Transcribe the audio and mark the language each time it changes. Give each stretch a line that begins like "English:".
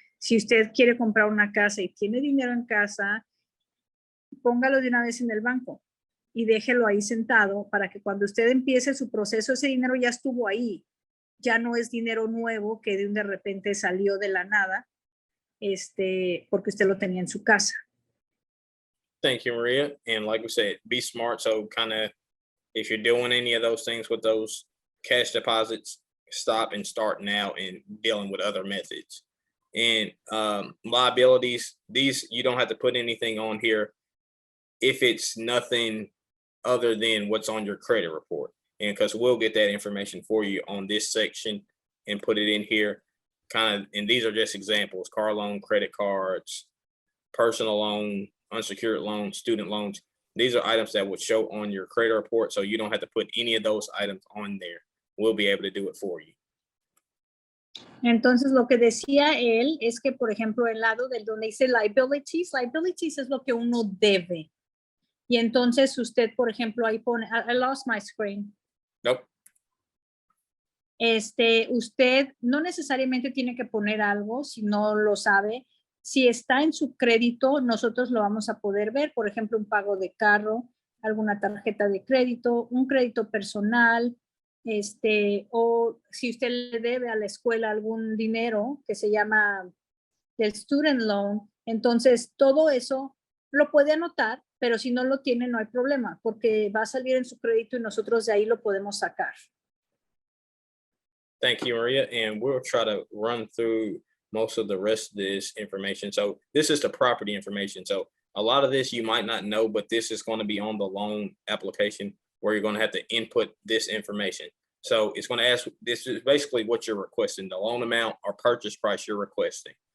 Spanish: Si usted quiere comprar una casa y tiene dinero en casa, póngalo de una vez en el banco y déjelo ahí sentado para que cuando usted empiece su proceso, ese dinero ya estuvo ahí. Ya no es dinero nuevo que de repente salió de la nada, porque usted lo tenía en su casa.
English: Thank you, Maria. And like we said, be smart. So kind of, if you're doing any of those things with those cash deposits, stop and start now in dealing with other methods. And liabilities, these, you don't have to put anything on here if it's nothing other than what's on your credit report. And because we'll get that information for you on this section and put it in here. Kind of, and these are just examples: car loan, credit cards, personal loan, unsecured loans, student loans. These are items that would show on your credit report, so you don't have to put any of those items on there. We'll be able to do it for you.
Spanish: Entonces, lo que decía él es que, por ejemplo, el lado del donde dice liabilities es lo que uno debe. Y entonces usted, por ejemplo, ahí pone,
English: I lost my screen. Nope.
Spanish: Usted no necesariamente tiene que poner algo si no lo sabe. Si está en su crédito, nosotros lo vamos a poder ver, por ejemplo, un pago de carro, alguna tarjeta de crédito, un crédito personal, o si usted le debe a la escuela algún dinero que se llama el student loan, entonces todo eso lo puede anotar, pero si no lo tiene no hay problema, porque va a salir en su crédito y nosotros de ahí lo podemos sacar.
English: Thank you, Maria. And we'll try to run through most of the rest of this information. So this is the property information. So a lot of this you might not know, but this is going to be on the loan application where you're going to have to input this information. So it's going to ask, this is basically what you're requesting, the loan amount or purchase price you're requesting.